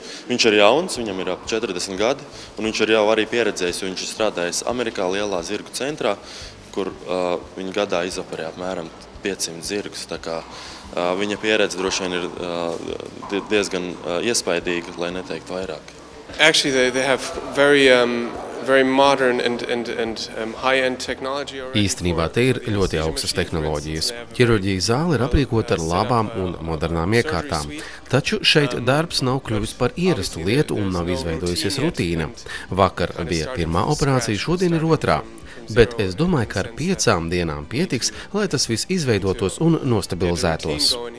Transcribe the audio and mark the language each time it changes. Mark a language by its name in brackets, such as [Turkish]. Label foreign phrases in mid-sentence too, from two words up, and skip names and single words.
[Latvian] Viņš ir jauns, viņam ir ap 40 gadi, un viņš ir jau arī pieredzējis, jo viņš ir strādājis Amerikā lielā zirgu centrā, kur viņa gadā izoperē apmēram 500 zirgus. Tā kā viņa pieredze droši vien ir diezgan iespaidīga, lai neteikt vairāk. [English] Actually, they have very modern and high-end technology. [Latvian] Īstenībā te ir ļoti augstas tehnoloģijas. Ķirurģijas zāle ir aprīkota ar labām un modernām iekārtām. Taču šeit darbs nav kļuvis par ierastu lietu un nav izveidojusies rutīna. Vakar bija pirmā operācija, šodien ir otrā. Bet es domāju, ka ar 5 dienām pietiks, lai tas viss izveidotos un nostabilizētos.